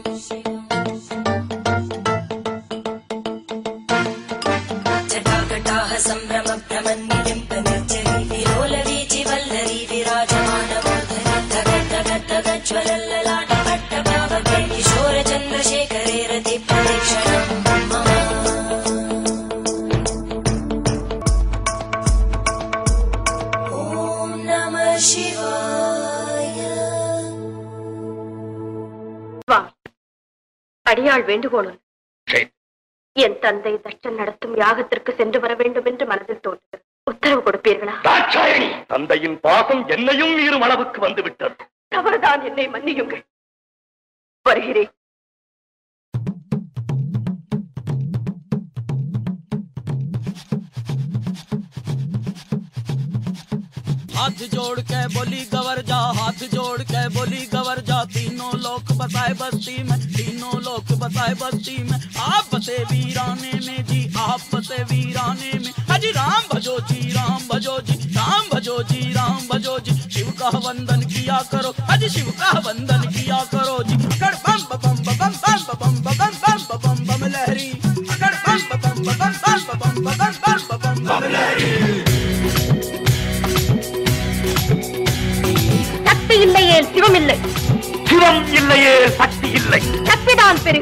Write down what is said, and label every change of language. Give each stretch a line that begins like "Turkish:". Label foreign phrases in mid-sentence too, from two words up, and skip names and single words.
Sanskrit: जटाकटाः सम्भ्रमभ्रमन्निलिम्पनिर्जरी विलोलवीचिवल्लरी विराजमानमूर्धनि धगद्धगद्धगज्ज्वलल्ललाटपट्टभावके किशोरचन्द्रशेखरे रतिप्रदक्षिणम्
Tamil: அடியாள் வேண்டுகோள் என் தந்தை தட்சன் நடத்தும் யாகத்திற்கு சென்று வர வேண்டும் என்று மனதில் தோன்றுகிறது. உத்தரவு கொடுப்பீர்களா? தந்தையின் பாசம் என்னையும் மீறும் அளவுக்கு வந்துவிட்டது. தவறுதான், என்னை மன்னியுங்கள். வருகிறேன்.
Hindi: हाथ जोड़ के बोली गवर जा, हाथ जोड़ के बोली गवर जा, तीनों लोक बसाए बस्ती में, तीनों लोक बसाए बस्ती में। आप बसे वीराने में जी, आप बसे वीराने में। अजी राम भजो जी, राम भजो जी, राम भजो जी, राम भजो जी। शिव का वंदन किया करो, अजी शिव का वंदन किया करो जी। अकड़ बम बम बम बम बम बम बम बम बम बम लहरी, अकड़ बम बम बम बम बम बम बम बम लहरी।
Tamil: சக்தி இல்லையே சிவம் இல்லை, சிவம் இல்லையே சக்தி இல்லை. சக்திதான் பெரிது,